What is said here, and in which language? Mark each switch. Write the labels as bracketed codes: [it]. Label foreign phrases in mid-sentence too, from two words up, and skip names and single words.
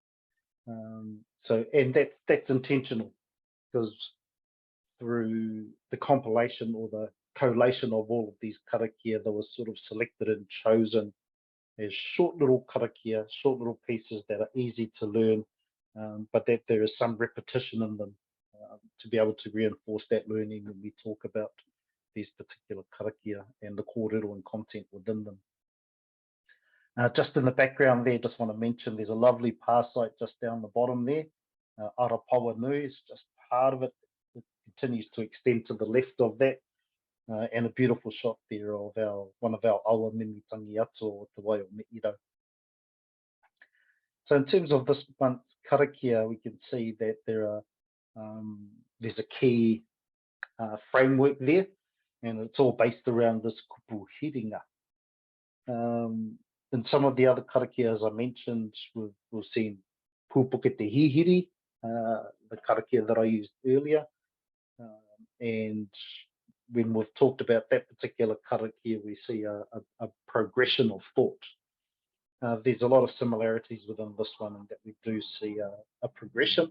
[en] And that's intentional, because through the compilation or collation of all of these karakia that was sort of selected and chosen as short little karakia, short little pieces that are easy to learn, but that there is some repetition in them to be able to reinforce that learning when we talk about these particular karakia and the kōrero and content within them. Just in the background there, just want to mention there's a lovely pā site just down the bottom there. Arapawa Nui is just part of it. It continues to extend to the left of that. And a beautiful shot there of one of our [mi] awa mimi tangiato o te wai o Me'iro. [en] So in terms of this month's karakia, we can see that there's a key framework there, and it's all based around this [mi] kupu hiringa. [en] In some of the other karakia, as I mentioned, we've seen [mi] pūpuke te hihiri, [en] the karakia that I used earlier, and when we've talked about that particular karakia, we see a progression of thought. There's a lot of similarities within this one, in that we do see a progression.